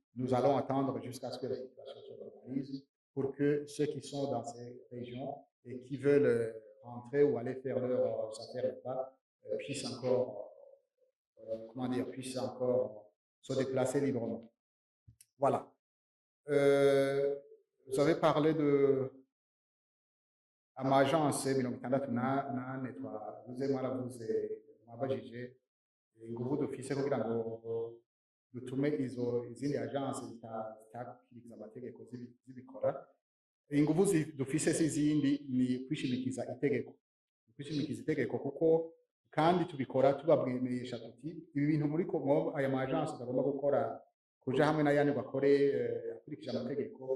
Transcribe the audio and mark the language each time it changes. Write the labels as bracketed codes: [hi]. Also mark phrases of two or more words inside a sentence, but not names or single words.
[fr] Nous allons attendre jusqu'à ce que la situation se normalise, pour que ceux qui sont dans ces régions et qui veulent rentrer ou aller faire leurs affaires là-bas puissent encore, puissent encore se déplacer librement. Voilà. [rn] Vous avez parlé de amagence mirongo itandatu nane twavuze, mwaravuze mwabajije inguvu dufise kugira ngo dutume izindi agence zitakiriza amategeko zibikora. Inguvu dufise si izindi, ni kwishimikiza itegeko, kuko kandi tubikora tubabwemesha tuti ibi bintu muri ko aya ma agence agomba gukora, kuja hamwe n'ayandi bakore akurikije amategeko.